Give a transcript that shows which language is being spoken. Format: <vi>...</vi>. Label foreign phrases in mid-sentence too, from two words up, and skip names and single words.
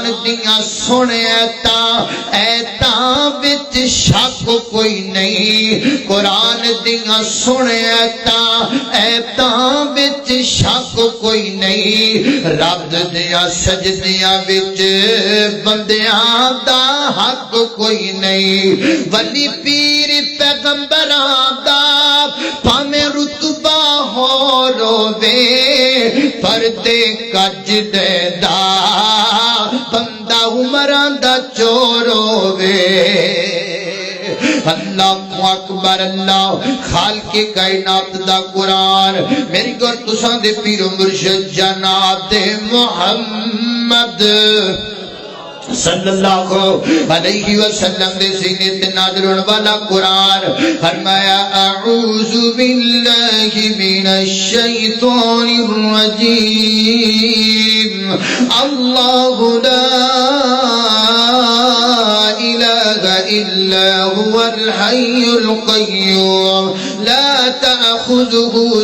<pa>دیاں سنے تاں، ایتاں وچ شک کوئی نہیں، قرآن دیاں سنے تاں، ایتاں وچ شک کوئی نہیں، رب دیاں سجدیاں وچ بندیاں دا حق کوئی نہیں، ولی پیر پیغمبراں دا پاویں رتبہ ہو روے، پردے کج دیندا بندہ عمراں دا چورو وے۔</pa> <ar>اللہ اکبر،</ar> <pa>اللہ خالق کائنات دا قرآن میری گور تساں دے پیر و مرشد جناب محمد</pa> <ar>صلی اللہ علیہ وسلم</ar> <pa>دے سینے تے نازل ہونے والا قرآن فرمایا</pa> <ar>اعوذ باللہ من الشیطان الرجیم، اللہ لا الہ الا هو الحی القیوم لا تأخذه</ar>